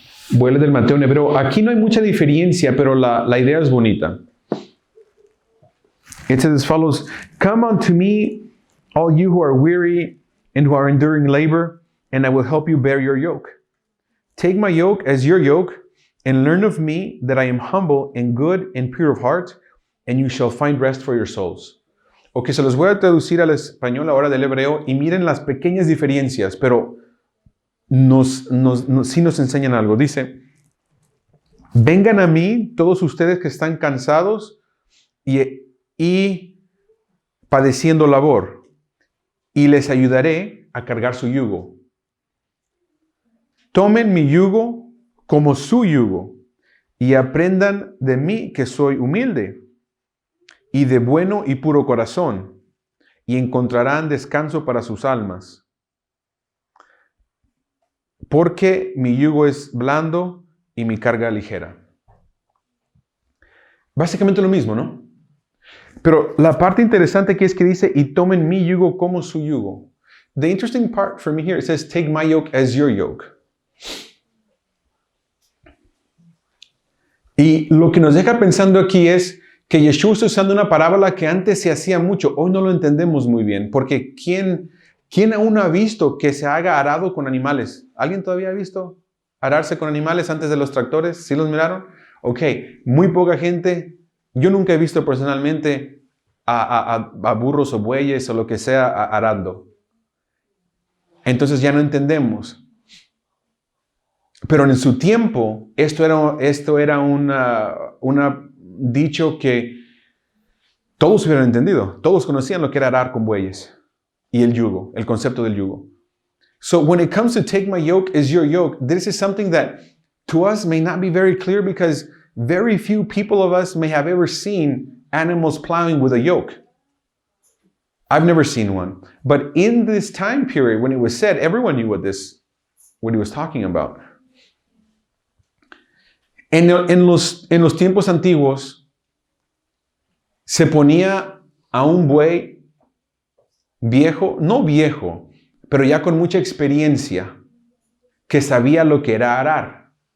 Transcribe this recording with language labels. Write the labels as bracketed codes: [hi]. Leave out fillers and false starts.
[es] Voy a leer del Mateo en hebreo. Aquí no hay mucha diferencia, pero la idea es bonita. [en] It says as follows, "Come unto me, all you who are weary and who are enduring labor, and I will help you bear your yoke. Take my yoke as your yoke, and learn of me that I am humble and good and pure of heart, and you shall find rest for your souls." [es] Ok, se los voy a traducir al español ahora del hebreo y miren las pequeñas diferencias, pero sí nos enseñan algo. Dice, vengan a mí todos ustedes que están cansados y padeciendo labor, y les ayudaré a cargar su yugo. Tomen mi yugo como su yugo y aprendan de mí que soy humilde y de bueno y puro corazón, y encontrarán descanso para sus almas. Porque mi yugo es blando y mi carga ligera. Básicamente lo mismo, ¿no? Pero la parte interesante aquí es que dice, y tomen mi yugo como su yugo. [en] The interesting part for me here, it says, take my yoke as your yoke. [es] Y lo que nos deja pensando aquí es que Yeshua está usando una parábola que antes se hacía mucho. Hoy no lo entendemos muy bien, porque ¿quién aún ha visto que se haga arado con animales? ¿Alguien todavía ha visto ararse con animales antes de los tractores? ¿Sí los miraron? Ok, muy poca gente. Yo nunca he visto personalmente a burros o bueyes o lo que sea arando. Entonces ya no entendemos. Pero en su tiempo, esto era un dicho que todos hubieran entendido. Todos conocían lo que era arar con bueyes y el yugo, el concepto del yugo. [en] So when it comes to take my yoke as your yoke, this is something that to us may not be very clear because very few people of us may have ever seen animals plowing with a yoke. I've never seen one. But in this time period, when it was said, everyone knew what he was talking about. [es] En los tiempos antiguos, se ponía a un buey viejo, no viejo, pero ya con mucha experiencia, que sabía lo que era arar.